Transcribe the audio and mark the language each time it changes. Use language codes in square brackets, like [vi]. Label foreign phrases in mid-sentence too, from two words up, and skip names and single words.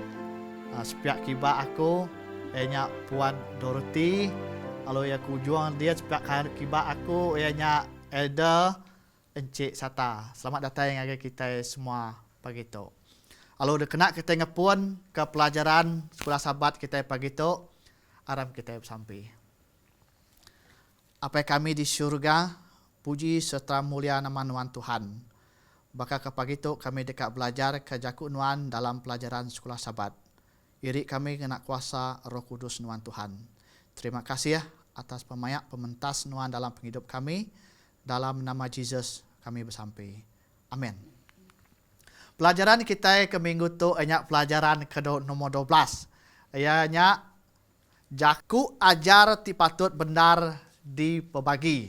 [iba] Sepiak kiba aku ianya Puan Dorothy. Halo ya ke ujung dia sepiak kanan kiba aku ianya Elder Encik Sata. Selamat datang ngagi kita semua pagi tu. Kalau dah kena kita ngepun ke pelajaran sekolah sahabat kita pagi tu, aram kita sampai. Apa kami di syurga, puji serta mulia nama Nuan Tuhan. Baka ke pagi tu kami dekat belajar ke Jakuk Nuan dalam pelajaran sekolah sahabat. Irik kami kena kuasa Roh Kudus Nuan Tuhan. Terima kasih ya atas pemayak pementas Nuan dalam penghidup kami. Dalam nama Yesus kami bersampai. Amin. Pelajaran kita ke minggu tu hanya pelajaran ke nomor 12. Ianya jaku ajar ti patut benar dipebagi.